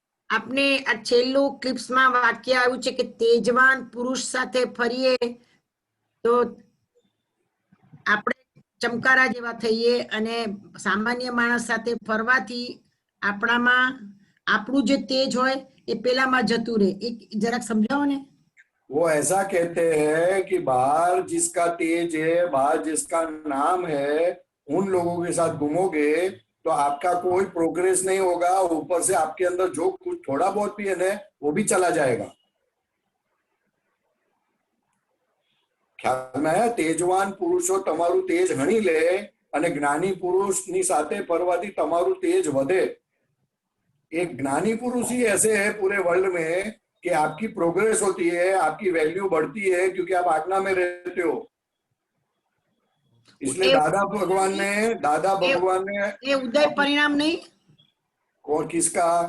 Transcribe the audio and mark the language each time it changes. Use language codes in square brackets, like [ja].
[gu] આપને આ છેલ્લું ક્લિપ્સમાં વાક્ય આવ્યું છે કે તેજવાન પુરુષ સાથે ફરીએ તો આપણે ચમકારા જેવા થઈએ અને સામાન્ય માણસ સાથે ફરવાથી આપણામાં આપણું જે તેજ હોય એ પેલામાં જતું રહે। એક જરાક સમજાવો ને। [hi] वो ऐसा कहते हैं कि बाहर जिसका तेज है, बाहर जिसका नाम है, उन लोगों के साथ घूमोगे तो आपका कोई प्रोग्रेस नहीं होगा, ऊपर से आपके अंदर जो कुछ थोड़ा बहुत भी है ना वो भी चला जाएगा। [gu] ખ્યાલ માં તેજવાન પુરુષો તમારું તેજ હણી લે અને જ્ઞાની પુરુષની સાથે ફરવાથી તમારું તેજ વધે। [hi] एक ज्ञानी पुरुष ही ऐसे है पूरे वर्ल्ड में कि आपकी प्रोग्रेस होती है, आपकी वैल्यू बढ़ती है क्योंकि आप आज्ञा में रहते हो। इसलिए दादा भगवान ने ये उदय परिणाम नहीं और किसका